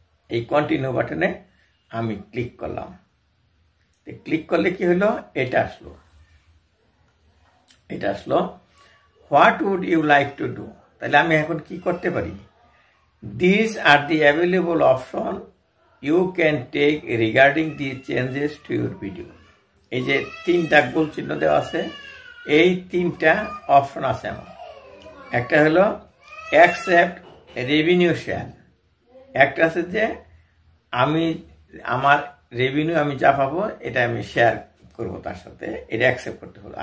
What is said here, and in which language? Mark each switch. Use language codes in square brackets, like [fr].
[bn] এই কন্টিনিউ বাটনে আমি ক্লিক করলাম। ক্লিক করলে কি হলো, এটা আসলো [en] What would you like to do. [bn] তাহলে আমি এখন কি করতে পারি, [en] these are the available option you can take regarding the changes to your video. [bn] এই যে 3টা গোল চিহ্ন দেওয়া আছে, এই 3টা অপশন আছে আমার। একটা হলো অ্যাকসেপ্ট রেভিনিউ শেয়ার, একটা আছে যে আমি আমার রেভিনিউ আমি যা পাবো এটা আমি শেয়ার করবো তার সাথে, এটা অ্যাকসেপ্ট করতে হলো।